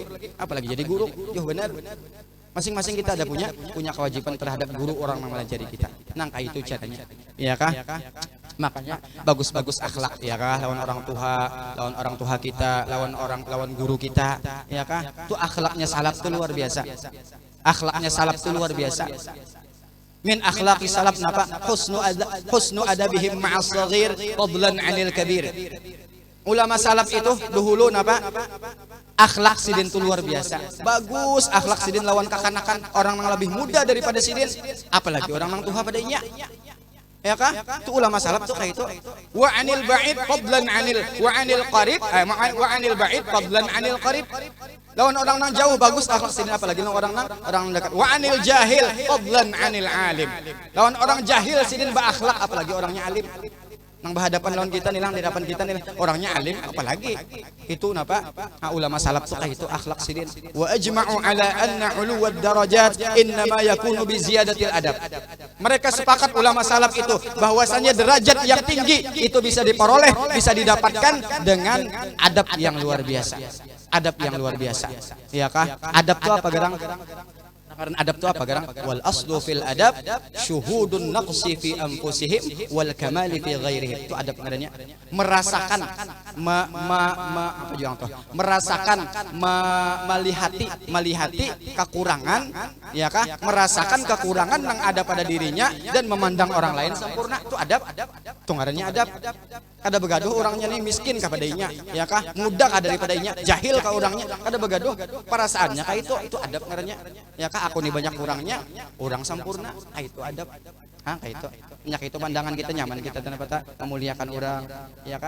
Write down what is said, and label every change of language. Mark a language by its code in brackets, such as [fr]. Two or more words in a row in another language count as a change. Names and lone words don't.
[bjn] Apalagi jadi guru, jauh benar. Masing-masing kita ada punya kewajiban terhadap guru orang yang mengajari kita. Nangka itu caranya, ya kah? Makanya bagus-bagus akhlak, ya kah? Lawan orang tua kita, lawan guru kita, ya kah? Itu akhlaknya salaf itu luar biasa. Akhlaknya salaf itu luar biasa. [ar] من أخلاق السلف napa? حسن أدبهم مع الصغير فضلا عن الكبير. [bjn] Ulama salaf itu dahulu napa? Akhlak sidin itu luar biasa. Bagus akhlak sidin lawan kakanakan, orang yang lebih muda daripada sidin, apalagi orang yang tua pada inya. Ya kah? Itu ulama salaf tuh kayak itu. [ar] وعن البعيد فضلا عن وعن القريب وعن البعيد فضلا عن القريب, wa 'anil ba'id fadlan 'anil qarib. [bjn] Lawan orang nang jauh bagus akhlak sidin, apalagi lawan orang dekat. [ar] وعن الجاهل فضلا عن العالم. [bjn] Lawan orang jahil sidin ba akhlak, apalagi orangnya alim. Nang berhadapan lawan kita nih, di hadapan kita nih orangnya alim, apalagi itu napa? Ulama salaf tuh kayak itu akhlak sidin. [ar] وأجمعوا على أن علو الدرجات إنما يكون بزيادة الأدب. [id] Mereka sepakat ulama salaf itu bahwasanya derajat yang tinggi itu bisa diperoleh, bisa didapatkan dengan adab yang luar biasa. Adab yang luar biasa. [bjn] Iya kah? Adab itu apa, Gerang? Karena adab itu apa? Garang? [ar] والأصل في الأدب شهود النقص في أنفسهم والكمال في غيرهم. [bjn] Itu adab ngaranya. Merasakan apa juga tuh? Merasakan melihati kekurangan, ya kah? Merasakan kekurangan yang ada pada dirinya dan memandang orang lain sempurna. Itu adab. Itu ngaranya adab. Kada begaduh orangnya nih miskin kapadainya, ya kah? Muda kah daripadanya, jahil kah orangnya, kada begaduh perasaannya kah itu adab ngaranya. Ya kah aku nih banyak kurangnya, orang sempurna, itu adab. Kah itu. Nyak itu pandangan kita nyaman kita dan apa memuliakan orang, ya kah?